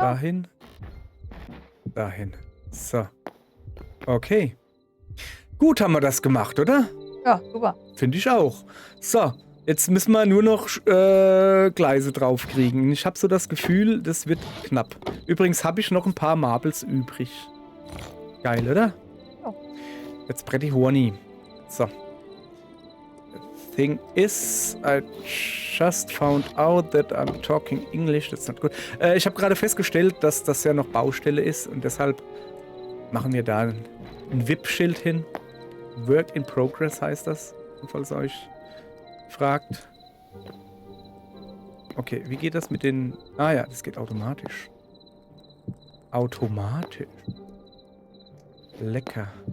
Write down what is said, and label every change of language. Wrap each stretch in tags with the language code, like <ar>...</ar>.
<de>Dahin. Dahin. So. Okay. Gut haben wir das gemacht, oder? Ja, super. Finde ich auch. So, jetzt müssen wir nur noch Gleise draufkriegen. Ich habe so das Gefühl, das wird knapp. Übrigens habe ich noch ein paar Marbles übrig. Geil, oder? Ja. Jetzt</de> <en>pretty horny. So. The thing is, I just found out that I'm talking English. That's not good.</en> <de>Ich habe gerade festgestellt, dass das ja noch Baustelle ist und deshalb machen wir da ein VIP-Schild hin. Work in Progress heißt das, falls ihr euch fragt. Okay, wie geht das mit den... Ah ja, das geht automatisch. Automatisch. Lecker.</de>